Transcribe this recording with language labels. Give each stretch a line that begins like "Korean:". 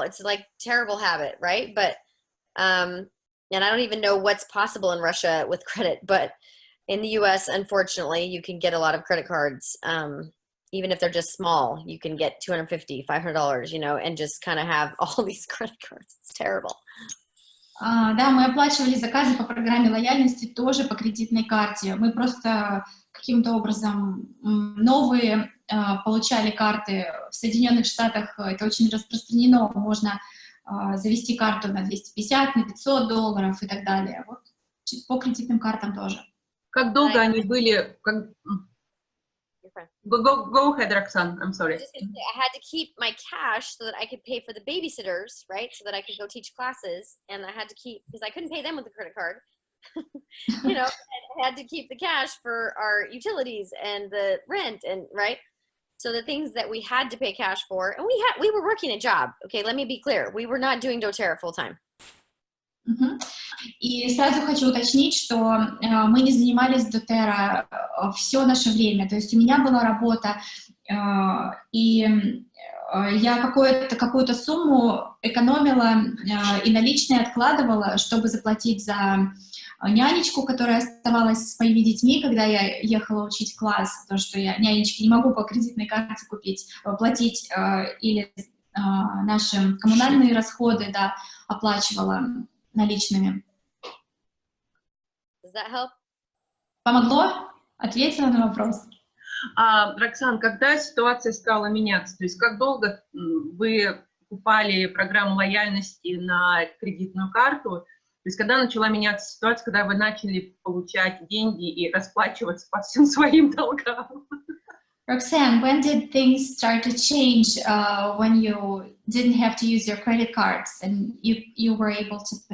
English: It's like terrible habit, right? But, and I don't even know what's possible in Russia with credit, but in the US, unfortunately, you can get a lot of credit cards. Even if they're just small, you can get $250, $500, and just kind of have all these credit cards. It's terrible.
Russian: Да, мы оплачивали заказы по программе лояльности тоже по кредитной карте. Мы просто каким-то образом новые получали карты. В Соединенных Штатах это очень распространено. Можно завести карту на $250, на $500 и так далее. Вот по кредитным картам тоже. Как долго они были?
English: Go ahead, Roxanne. I'm sorry. I had to keep my cash so that I could pay for the babysitters, right? So that I could go teach classes, and I had to keep, because I couldn't pay them with a credit card. And I had to keep the cash for our utilities and the rent, and right. So the things that we had to pay cash for, and we were working a job. Okay, let me be clear. We were not doing doTERRA full time.
Russian: И сразу хочу уточнить, что мы не занимались doTERRA все наше время. То есть у меня была работа, и я какую-то сумму экономила и наличные откладывала, чтобы заплатить за нянечку, которая оставалась с моими детьми, когда я ехала учить класс, потому что я нянечки не могу по кредитной карте платить, или наши коммунальные расходы, да, оплачивала наличными.
English: Does that help?
Russian: Помогло? Ответила на вопрос. Роксан, когда ситуация стала меняться, то есть как долго вы покупали программу лояльности на кредитную карту, то есть когда начала меняться ситуация, когда вы начали получать деньги и расплачиваться по всем своим долгам?
English: Roxanne, when did things start to change when you didn't have to use your credit cards and you were able to